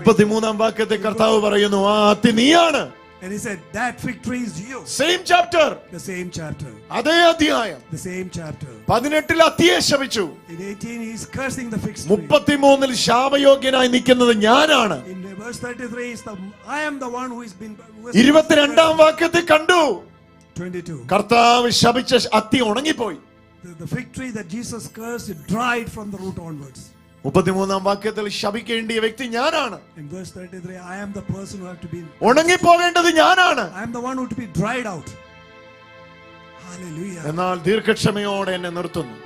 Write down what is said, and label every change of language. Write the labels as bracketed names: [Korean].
[Malayalam] 33-ാം വാക്യത്തിൽ കർത്താവ് പറയുന്നു, ആ അത്തി നീയാണ്. [English] And he said, that fig tree is you. Same chapter. The same chapter. [Malayalam] അതേ അധ്യായം. [English] The same chapter. [Malayalam] 18-ൽ അത്തിയെ ശപിച്ചു. [English] In 18 he is cursing the fig tree. [Malayalam] 33-ൽ ശാപയോഗ്യനായി നിൽക്കുന്നത് ഞാനാണ്. [English] In verse 33 is I am the one who has been. [Malayalam] 22-ാം വാക്യത്തിൽ കണ്ടു, [English] 22. [Malayalam] കർത്താവ് ശപിച്ച അത്തി ഉണങ്ങിപ്പോയി. [English] The fig tree that Jesus cursed, it dried from the root onwards. [Malayalam] 33-ാം വാക്യത്തിൽ ശപിക്കേണ്ടിയ വ്യക്തി ഞാനാണ്. [English] In verse 33, I am the person who have to be. [Malayalam] ഉണങ്ങിപ്പോകേണ്ടത് ഞാനാണ്. [English] I am the one who to be dried out. Hallelujah. [Malayalam] എന്നാൽ ദീർഘക്ഷമയോടെ എന്നെ നിർത്തുന്നു.